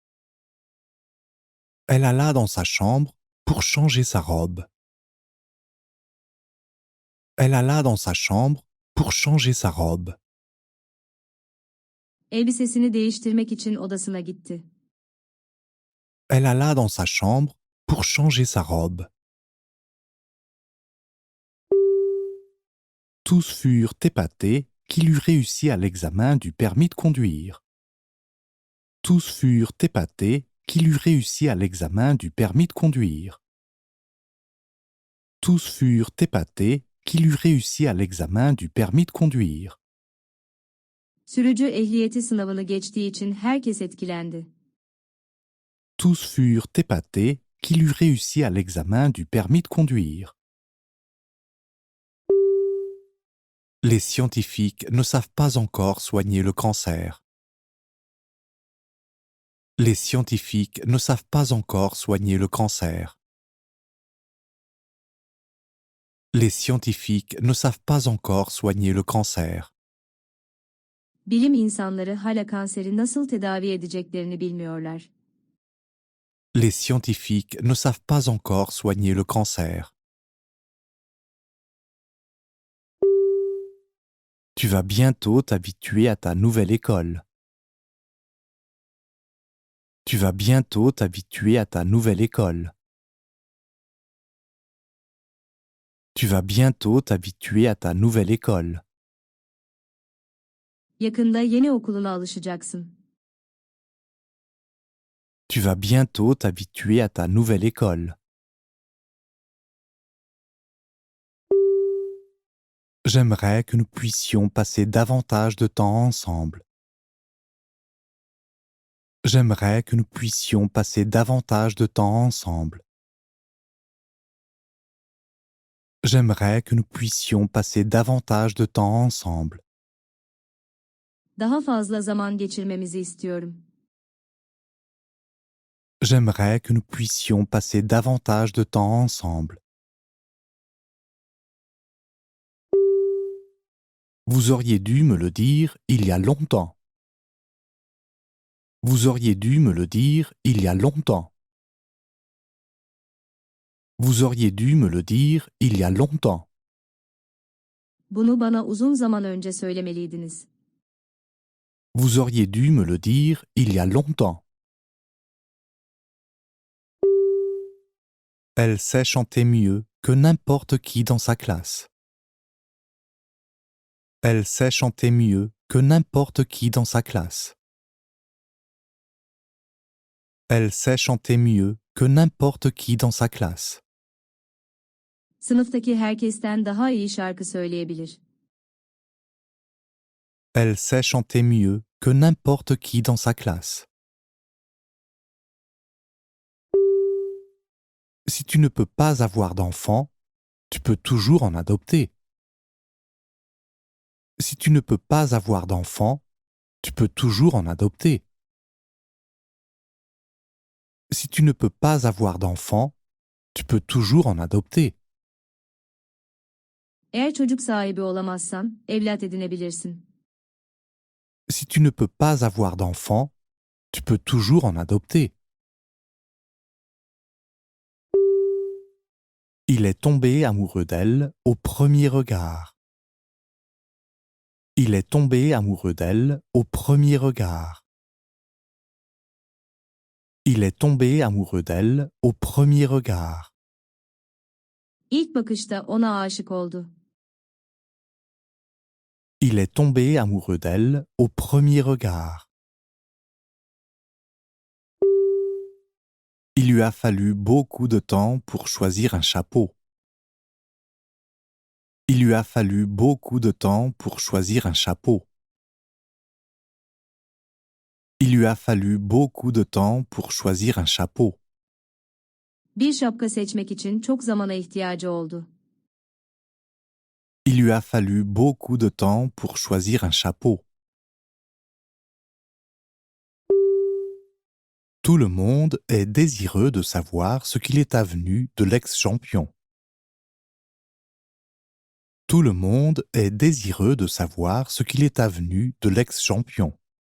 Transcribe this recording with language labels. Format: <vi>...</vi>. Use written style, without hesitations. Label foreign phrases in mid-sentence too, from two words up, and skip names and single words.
<fr>Elle alla dans sa chambre pour changer sa robe. Elle alla dans sa chambre pour changer sa robe.</fr> <tr>Elbisesini değiştirmek için odasına gitti.</tr> <fr>Elle alla dans sa chambre pour changer sa robe. Tous furent épatés qu'il eût réussi à l'examen du permis de conduire. Tous furent épatés qu'il eût réussi à l'examen du permis de conduire. Tous furent épatés qu'il eût réussi à l'examen du permis de conduire.</fr> <tr>Sürücü ehliyeti sınavını geçtiği için herkes etkilendi.</tr> <fr>Tous furent épatés qu'il eût réussi à l'examen du permis de conduire. Les scientifiques ne savent pas encore soigner le cancer. Les scientifiques ne savent pas encore soigner le cancer. Les scientifiques ne savent pas encore soigner le cancer.</fr> <tr>Bilim insanları hala kanseri nasıl tedavi edeceklerini bilmiyorlar.</tr> <fr>Les scientifiques ne savent pas encore soigner le cancer. Tu vas bientôt t'habituer à ta nouvelle école. Tu vas bientôt t'habituer à ta nouvelle école. Tu vas bientôt t'habituer à ta nouvelle école.</fr> <tr>Yakında yeni okuluna alışacaksın.</tr> <fr>Tu vas bientôt t'habituer à ta nouvelle école. J'aimerais que nous puissions passer davantage de temps ensemble. J'aimerais que nous puissions passer davantage de temps ensemble. J'aimerais que nous puissions passer davantage de temps ensemble.</fr> <tr>Daha fazla zaman geçirmemizi istiyorum.</tr> <fr>J'aimerais que nous puissions passer davantage de temps ensemble. Vous auriez dû me le dire il y a longtemps. Vous auriez dû me le dire il y a longtemps. Vous auriez dû me le dire il y a longtemps.</fr> <tr>Bunu bana uzun zaman önce söylemeliydiniz.</tr> <fr>Vous auriez dû me le dire il y a longtemps. Elle sait chanter mieux que n'importe qui dans sa classe. Elle sait chanter mieux que n'importe qui dans sa classe. Elle sait chanter mieux que n'importe qui dans sa classe.</fr> <tr>Sınıftaki herkesten daha iyi şarkı söyleyebilir.</tr> <fr>Elle sait chanter mieux que n'importe qui dans sa classe. Si tu ne peux pas avoir d'enfant, tu peux toujours en adopter. Si tu ne peux pas avoir d'enfant, tu peux toujours en adopter. Si tu ne peux pas avoir d'enfant, tu peux toujours en adopter.</fr> <tr>Eğer çocuk sahibi olamazsan, evlat edinebilirsin.</tr> <fr>Si tu ne peux pas avoir d'enfant, tu peux toujours en adopter. Il est tombé amoureux d'elle au premier regard. Il est tombé amoureux d'elle au premier regard. Il est tombé amoureux d'elle au premier regard.</fr> <tr>İlk bakışta ona aşık oldu.</tr> <fr>Il est tombé amoureux d'elle au premier regard. Il lui a fallu beaucoup de temps pour choisir un chapeau. Il lui a fallu beaucoup de temps pour choisir un chapeau. Il lui a fallu beaucoup de temps pour choisir un chapeau.</fr> <tr>Bir şapka seçmek için çok zamana ihtiyacı oldu.</tr> <fr>Il lui a fallu beaucoup de temps pour choisir un chapeau. Tout le monde est désireux de savoir ce qu'il est advenu de l'ex-champion. Tout le monde est désireux de savoir ce qu'il est advenu de l'ex-champion.</fr>